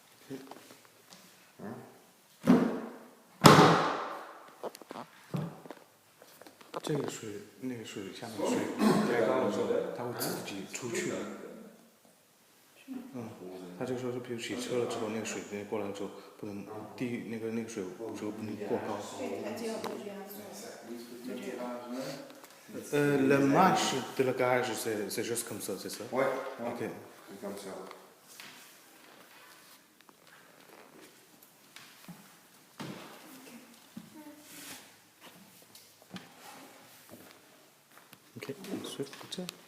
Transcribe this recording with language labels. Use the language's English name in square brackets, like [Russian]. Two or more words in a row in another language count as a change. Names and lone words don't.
[Chinese] 这个水，那个水下面水太高的时候，它会自己出去。它这个时候就比如洗车了之后，那个水直接过来之后，不能低那个水就不能过高。 [French] Le match de la garage, c'est juste comme ça, c'est ça? Ouais. Ok. C'est comme ça. Ok, ensuite, ça.